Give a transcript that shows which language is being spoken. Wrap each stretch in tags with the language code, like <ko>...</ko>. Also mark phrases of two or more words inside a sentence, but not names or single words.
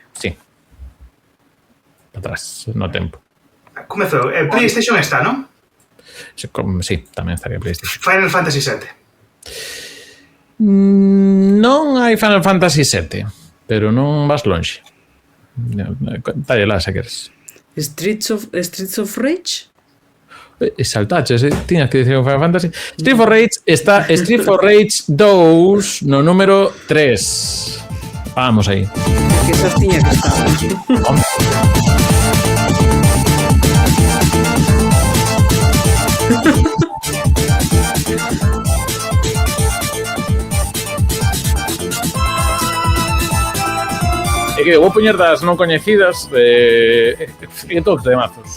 <gl>sí, para atrás no tempo. Comezou, PlayStation está, non? Sí, tamén estaría PlayStation. Final Fantasy VII. Non hai Final Fantasy VII, pero non vas longe. Talle lá, se queres. Streets of Rage? Saltaches, tiñas que dicir Final Fantasy. Street for Rage está Street for Rage 2 no número 3. Vamos aí. Que esas tiña que estar. É que vou poñer das non coñecidas todos de mazos.</gl>